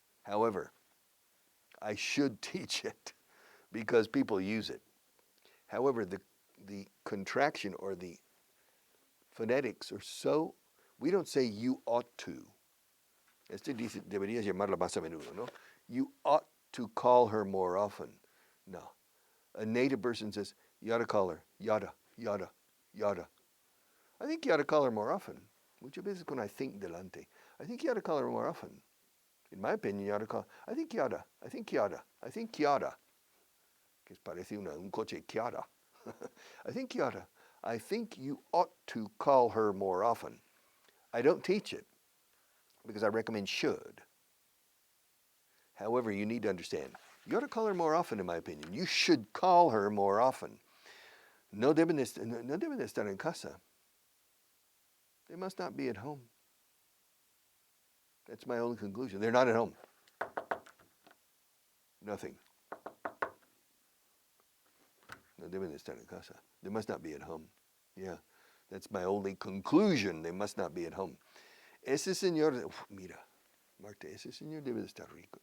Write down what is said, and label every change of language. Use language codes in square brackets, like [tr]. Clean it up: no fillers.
[en] However, I should teach it because people use it. However, the contraction or the phonetics are so, we don't say you ought to. [es] Este dice, deberías llamarla más a menudo, ¿no? [en] You ought to call her more often. No. A native person says, you ought to call her. Yada, yada, yada. I think you ought to call her more often. [es] Muchas veces cuando [en] I think [es] delante. [en] I think you ought to call her more often. In my opinion, you ought to call, I think you oughta, I think you oughta, I think you oughta. [es] Que parece un coche Kiara. [en] I think you oughta. I think you ought to call her more often. I don't teach it because I recommend should. However, you need to understand, you ought to call her more often, in my opinion. You should call her more often. [es] No deben estar en casa. [en] They must not be at home. That's my only conclusion. They're not at home. Nothing. [es] No deben estar en casa. [en] They must not be at home. Yeah, that's my only conclusion. They must not be at home. [es] Ese señor, mira, Marta, ese señor debe de estar rico.